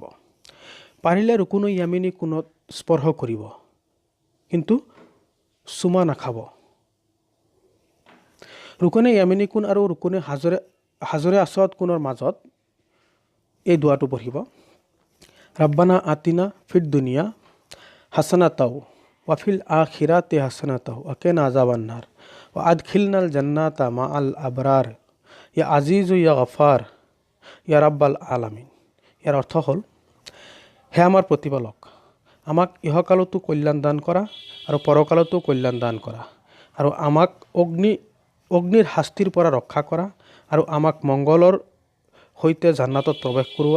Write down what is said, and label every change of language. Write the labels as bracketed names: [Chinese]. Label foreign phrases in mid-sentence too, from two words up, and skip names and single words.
[Assamese] পাৰিলে ৰুকুনে য়ামিনী কোণত স্পৰ্শ কৰিব, কিন্তু চুমা নাখাব। ৰুকুনে য়ামিনী কোণ আৰু ৰুকুনে হাজৰে আছৱাদ কোণৰ মাজত এই দুৱাটো পঢ়িব [Arabic] ربنا آتنا في الدنيا حسنة وفي الآخرة حسنة وقنا عذاب النار وأدخلنا الجنة مع الأبرار يا عزيز يا غفار يا رب العالمين. [Assamese] ইয়াৰ অৰ্থ হ'ল, হে আমাৰ প্ৰতিপালক, আমাক ইহকালতো কল্যাণ দান কৰা আৰু পৰকালতো কল্যাণ দান কৰা, আৰু আমাক অগ্নিৰ শাস্তিৰ পৰা ৰক্ষা কৰা, আৰু আমাক মংগলৰ সৈতে জান্নাতত প্ৰৱেশ কৰোৱা।